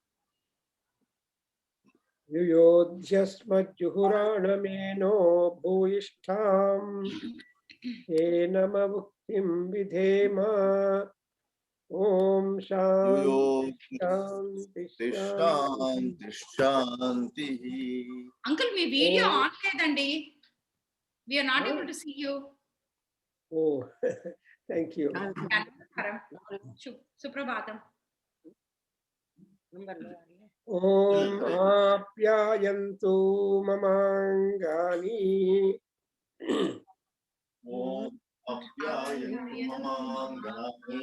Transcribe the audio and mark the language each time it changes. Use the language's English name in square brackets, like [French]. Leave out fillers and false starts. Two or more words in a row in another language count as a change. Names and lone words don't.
[Sanskrit] युयोध्यस्मज्जुहुराणमेनो भूयिष्ठां येनममुक्तिं विधेम। ओम शांति शांति शांति। शांतिः। [English] Uncle, [Telugu] మీ [English] video on [Telugu] లేదండి. [English] We are not able to see you. Oh, thank you. [Telugu] నమస్కారం. సుప్రభాతం. [Sanskrit] ओम आप्यायन्तु ममाङ्गानि। ओम आप्यायन्तु ममाङ्गानि।